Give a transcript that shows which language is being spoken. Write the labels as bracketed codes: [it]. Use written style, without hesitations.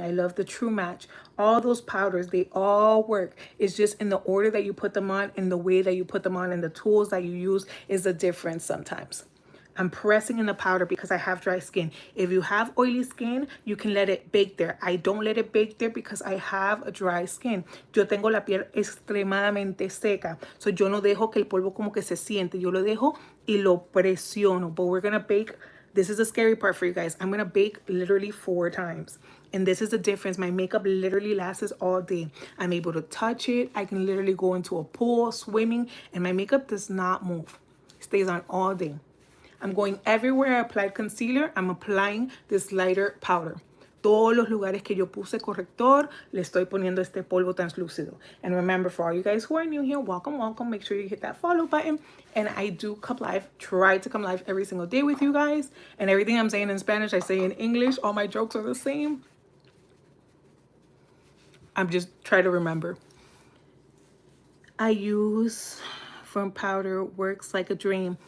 [en] I love the True Match. All those powders, they all work. It's just in the order that you put them on, in the way that you put them on, and the tools that you use is the difference sometimes. I'm pressing in the powder because I have dry skin. If you have oily skin, you can let it bake there. I don't let it bake there because I have a dry skin. [es] Yo tengo la piel extremadamente seca. So yo no dejo que el polvo como que se siente. Yo lo dejo y lo presiono. [en] But we're going to bake. This is the scary part for you guys. I'm going to bake literally 4 times. And this is the difference. My makeup literally lasts all day. I'm able to touch it. I can literally go into a pool, swimming, and my makeup does not move. It stays on all day. I'm going everywhere I applied concealer. I'm applying this lighter powder. [es] Todos los lugares que yo puse corrector, le estoy poniendo este polvo translúcido. [en] And remember, for all you guys who are new here, welcome, welcome. Make sure you hit that follow button. And I do come live, try to come live every single day with you guys. And everything I'm saying in Spanish, I say in English. All my jokes are the same. I'm just trying to remember. I use from powder works like a dream.